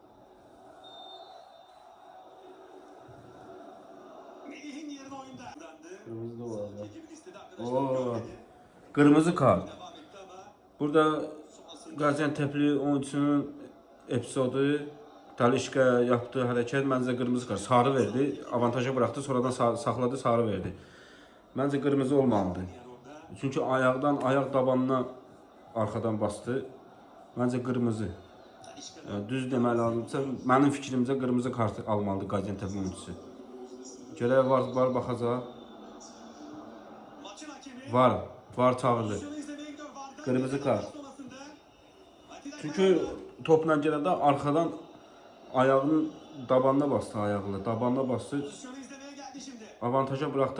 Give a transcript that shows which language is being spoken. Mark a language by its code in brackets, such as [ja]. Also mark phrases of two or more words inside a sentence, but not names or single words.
[tr] Melih'in yerine oyunda. Kırmızı da var ya. Ekibin istedi arkadaşlar. Oo. Kırmızı kart. Devam etti ama [az] Burada Gaziantep'li oyuncunun epizodu Talişka yaptığı hərəkət məncə qırmızı kart. [tr] Sarı verdi, avantaja bıraktı, sonradan saxladı, sarı verdi. [az] Məncə qırmızı olmalıdır. Çünki ayaqdan, ayaq tabanına arxadan bastı. Məncə qırmızı. Düz deməli lazımsa, mənim fikrimcə qırmızı kart almalıdır Gaziantep oyuncusu. Görək var baxacaq. [tr] Maçın hakemi Var çağırdı. pozisyonu izlemeye gidiyor. Vardan Kırmızı kart. sonrasında Atilla [az] Çünki topla gələndə arxadan ayağının tabanına bastı ayağıyla. Tabanına bastı. [tr] pozisyonu izlemeye geldi şimdi. Avantaja bıraktı.